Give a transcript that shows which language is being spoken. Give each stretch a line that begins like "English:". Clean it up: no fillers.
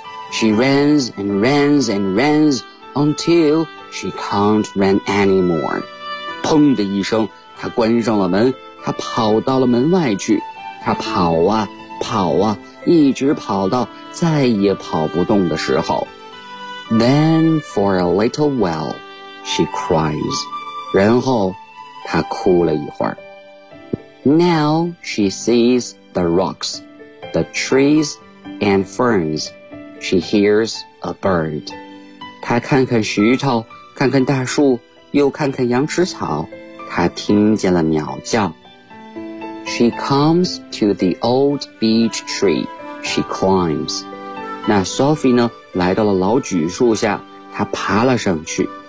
English: She runs and runs until she can't run anymore.
Chinese: 砰的一声，她关上了门，她跑到了门外去。他跑啊跑啊，一直跑到再也跑不动的时候。
English: Then for a little while, she cries.
Chinese: 然后他哭了一会儿。
English: Now she sees the rocks, the trees, and ferns. She hears a bird.
Chinese: 她看看石头，看看大树，又看看羊齿草，她听见了鸟叫。
English: She comes to the old beech tree. She climbs.
Chinese: 那 Sophie 呢，来到了老榉树下，她爬了上去。